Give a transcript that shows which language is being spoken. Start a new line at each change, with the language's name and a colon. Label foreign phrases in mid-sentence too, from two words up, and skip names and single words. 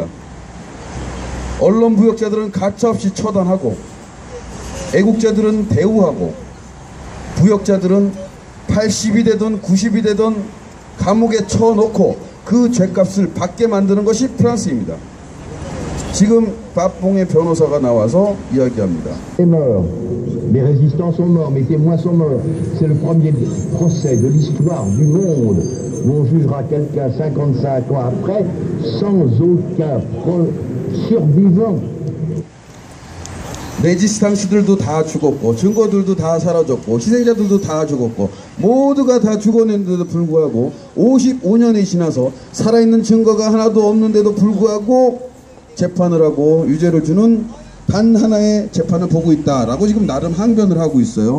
Korean: 언론 부역자들은 가차없이 처단하고 애국자들은 대우하고 부역자들은 80이 되든 90이 되든 감옥에 쳐놓고 그 죄값을 받게 만드는 것이 프랑스입니다. 지금 빠뽕의 변호사가 나와서 이야기합니다.
French: Les résistants sont morts, mes témoins sont morts. C'est le premier procès de l'histoire du monde où on jugera quelqu'un 55 ans après sans aucun survivant.
Korean: 레지스탕스들도 다 죽었고 증거들도 다 사라졌고 희생자들도 다 죽었고 모두가 다 죽었는데도 불구하고 55년이 지나서 살아있는 증거가 하나도 없는데도 불구하고 재판을 하고 유죄를 주는 단 하나의 재판을 보고 있다라고 지금 나름 항변을 하고 있어요.